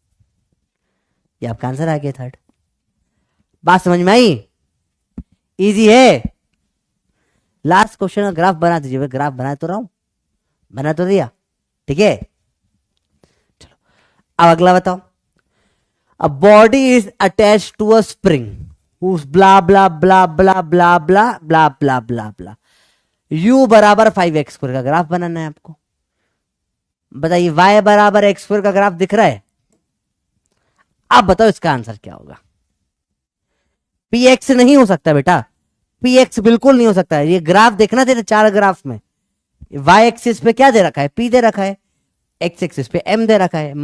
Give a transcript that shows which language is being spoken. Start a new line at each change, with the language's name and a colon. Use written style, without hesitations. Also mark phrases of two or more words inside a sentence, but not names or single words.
Hindi: ये आपका आंसर आ गया 3rd। बात समझ में आई, इजी है।
English: last question
Hindi: का ग्राफ बना दीजिए, ग्राफ बना तो रहा हूं, बना तो दिया, ठीक है। चलो अब अगला बताओ,
English: a body is attach to a spring whose blah blah blah blah blah blah blah blah blah blah u
Hindi: बराबर 5x स्क्वायर का ग्राफ बनाना है आपको। बताइए y बराबर
English: x square
Hindi: का ग्राफ दिख रहा है, आप बताओ इसका आंसर क्या होगा। px नहीं हो सकता बेटा, px बिल्कुल नहीं हो सकता है। ये ग्राफ देखना तेरे 4 ग्राफ में,
English: y axis
Hindi: पे क्या दे रखा है, p दे रखा है,
English: x axis
Hindi: पे m दे रखा है।